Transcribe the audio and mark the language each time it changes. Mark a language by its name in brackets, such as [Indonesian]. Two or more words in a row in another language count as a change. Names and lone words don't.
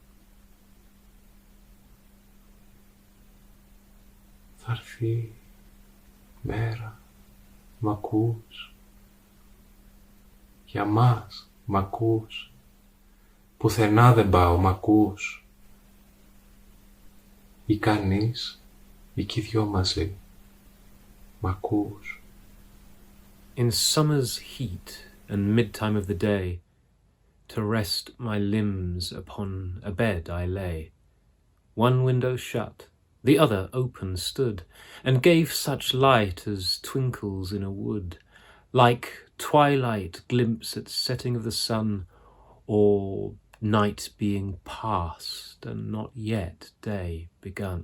[Greek] Θα έρθει μέρα, μ' ακούς. Για μας, μ' ακούς. Πουθενά δεν πάω, μ' ακούς. Ή κανείς, ή κι οι δυο μαζί, μ' ακούς. [English] In summer's heat and mid-time of the day, to rest my limbs upon a bed I lay. One window shut, the other open stood, and gave such light as twinkles in a wood, like twilight glimpse at setting of the sun, or night being past and not yet day begun.